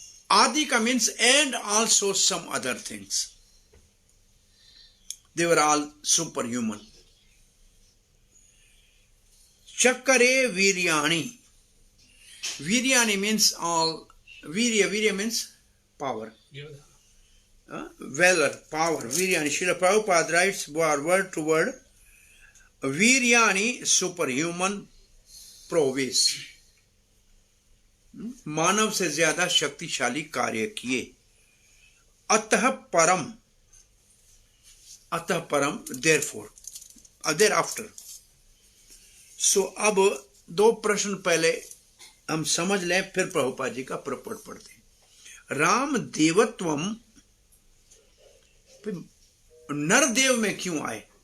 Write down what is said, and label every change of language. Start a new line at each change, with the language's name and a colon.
English: आदि का means and also some other things, they were all super human.
Sanskrit: चक्रे वीर्याणि,
English: वीर्याणि means all, वीर्य means power, valor, power, वीर्याणि। Srila Prabhupada writes word to word, वीर्याणि superhuman prowess,
Hindi: मानव से ज्यादा शक्तिशाली कार्य किए।
Sanskrit: अतः परम
English: therefore, thereafter।
Hindi: सो अब दो प्रश्न पहले हम समझ लें, फिर प्रभुपाद जी का प्रपट पढ़ते हैं। राम देवत्वम नरदेव में क्यों आए?